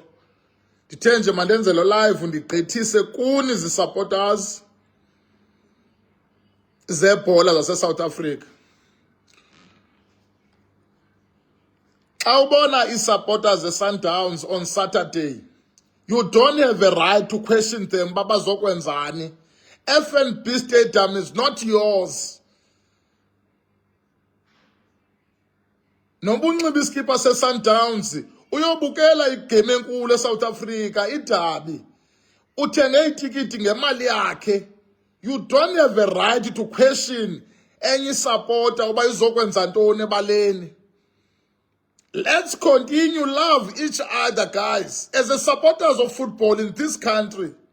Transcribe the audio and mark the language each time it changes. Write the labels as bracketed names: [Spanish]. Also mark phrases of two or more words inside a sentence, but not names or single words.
[Xhosa] Ndithe nje mandenze lo live ndigqithise kuni zi-supporters zebhola zase-South Africa. Xa ubona i-supporters ze-Sundowns [English] on Saturday, you don't have a right to question them babazokwenzani. FNB Stadium is not yours. [Xhosa] Noba unxiba iskipa se-Sundowns uyobukela igame enkulu eSouth Africa, idabi. Uthenge itikiti ngemali yakhe. [English] You don't have a right to question any supporter [Xhosa] uba izokwenza ntoni ebaleni. [English] Let's continue love each other, guys, as the supporters of football in this country.